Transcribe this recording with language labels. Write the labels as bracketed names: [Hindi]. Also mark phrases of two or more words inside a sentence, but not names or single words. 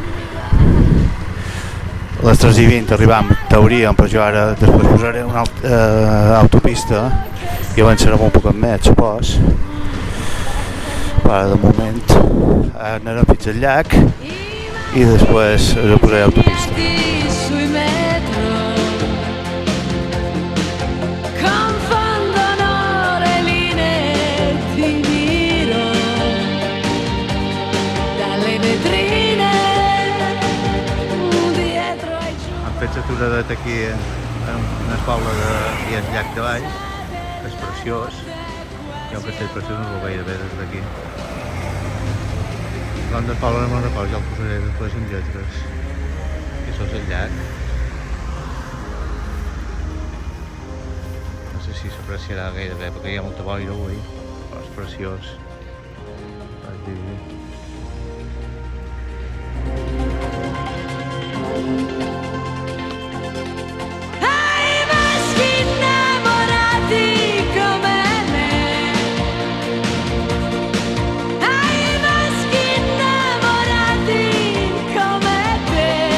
[Catalan] A les 3:20 arribam, t'hauríem, però jo ara després posaré una autopista i avançarem un poc més, supos. Però de moment anarem fins al llac i després posaré autopista. [Italian] Sui metro confondono le linee, ti miro dalle vetrine, dietro ai [Catalan] Hem fet l'aturadet aquí en el poble i el llac de Valls, és preciós. Jo que estic preciós no ho veig bé des d'aquí. L'hem del poble no me'n recordo, ja el posaré després en lletres. I això és el llac. No sé si s'apreciarà gaire bé perquè hi ha molta boira avui, però és preciós. És diví. [Italian] ai maschi innamorati come me, ai maschi innamorati come te,